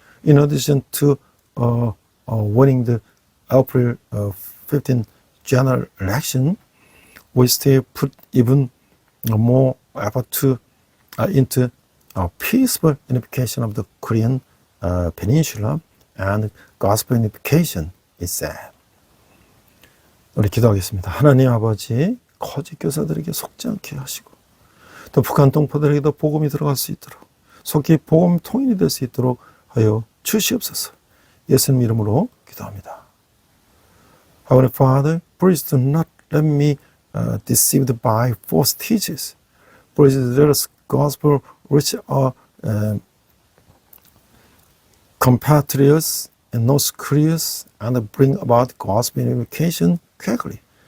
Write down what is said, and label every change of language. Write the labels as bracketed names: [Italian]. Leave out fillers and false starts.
[English] In addition to winning the April 15 general election, we still put even more effort into peaceful unification of the Korean peninsula and gospel unification, it said. [Korean] 우리 기도하겠습니다. 하나님 아버지, 거짓 교사들에게 속지 않게 하시고 또 북한 동포들에게도 복음이 들어갈 수 있도록 속히 복음 통일이 될 수 있도록 하여 주시옵소서. 예수님 이름으로 기도합니다. [English] Heavenly Father, please do not let me deceived by false teachers. Please let us gospel reach our compatriots in North Korea and bring about gospel unification quickly.